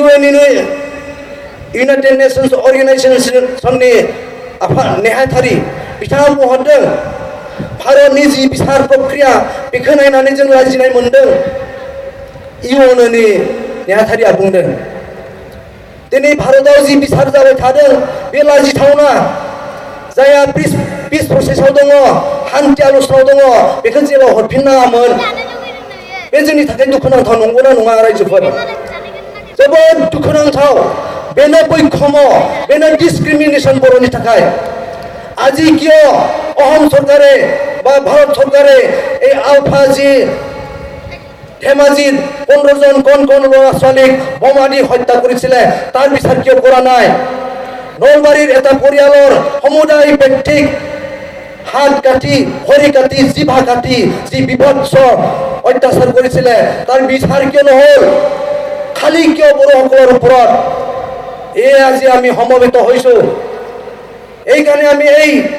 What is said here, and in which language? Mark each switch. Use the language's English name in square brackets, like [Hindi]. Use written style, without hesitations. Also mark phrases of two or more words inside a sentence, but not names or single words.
[Bodo] इउनाइटेड नेशन्स अर्गानाइजेसननि नेहाथारि बिथाङा बुंहरदों भारतनि जि बिसार प्रक्रिया बेखौ नायनानै जों लाजिनाय मोनदों इउएननि नेहाथारिया बुंदों दिनै भारताव जि बिसार जाबाय थादों बे लाजिथावना जायहा [English] peace processआव [Bodo] दङ हान्थि आल'सनाव दङ बेखौ जेराव हरफिननाङामोन बे जोंनि थाखाय दुखुनांथाव नंगौना नङा रायजोफोर जोबोद दुखुनांथाव बेनो बैखम बेनो डिसक्रिमिनेशन बर'नि थाखाय [Assamese] আজি কিয় অসম চৰকাৰে বা ভাৰত চৰকাৰে এই আলফা যি ধেমাজিত 15 জন কোন ল'ৰা ছোৱালীক বোমা দি হত্যা কৰিছিলে তাৰ বিচাৰ কিয় কৰা নাই নলবাৰীৰ এটা পৰিয়ালৰ সমুদায় ব্যক্তিক হাত কাটি ভৰি কাটি জিভা কাটি যি বিভৎস অত্যাচাৰ কৰিছিলে তাৰ বিচাৰ কিয় নহল খালি কিয় বড়োসকলৰ ওপৰত এই আজি আমি সমবেত হৈছো এই কাৰণে আমি এই